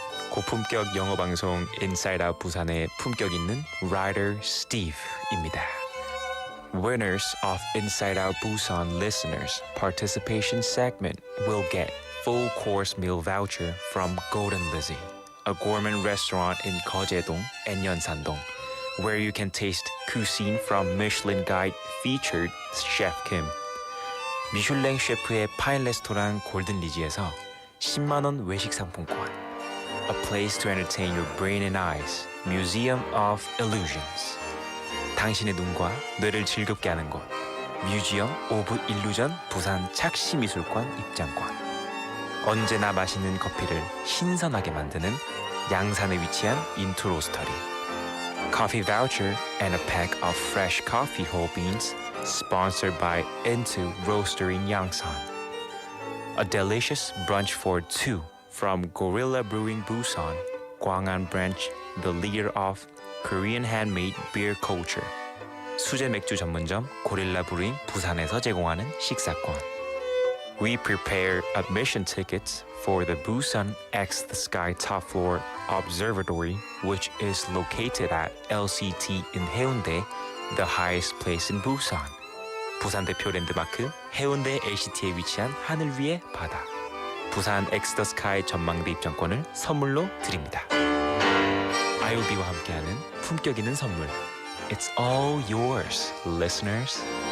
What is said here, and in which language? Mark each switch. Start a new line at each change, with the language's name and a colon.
Korean: 고품격 영어 방송 인싸이다 부산의 품격 있는 Writer Steve입니다.
English: Winners of Inside Out Busan listeners participation segment will get full course meal voucher from Golden Lizzie, a gourmet restaurant in Gyeongdong and Yeonsan-dong, where you can taste cuisine from Michelin Guide featured Chef Kim.
Korean: 미슐랭 셰프의 파인 레스토랑 골든 리지에서 10만 원 외식 상품권.
English: A place to entertain your brain and eyes. Museum of Illusions.
Korean: 당신의 눈과 뇌를 즐겁게 하는 곳. 뮤지엄 오브 일루전 부산 착시미술관 입장권. 언제나 맛있는 커피를 신선하게 만드는 양산에 위치한 인투 로스터리.
English: Coffee voucher and a pack of fresh coffee whole beans sponsored by Into Roastery in Yangsan. A delicious brunch for two from Gorilla Brewing Busan, Gwangan branch, the leader of Korean handmade beer culture.
Korean: 수제 맥주 전문점 고릴라 브루잉 부산에서 제공하는 식사권.
English: We prepare admission tickets for the Busan X the Sky Top Floor Observatory, which is located at LCT in Haeundae, the highest place in Busan.
Korean: 부산 대표 랜드마크 해운대 LCT에 위치한 하늘 위의 바다. 부산 X the Sky 전망대 입장권을 선물로 드립니다. IOB와 함께하는 품격 있는 선물.
English: It's all yours, listeners.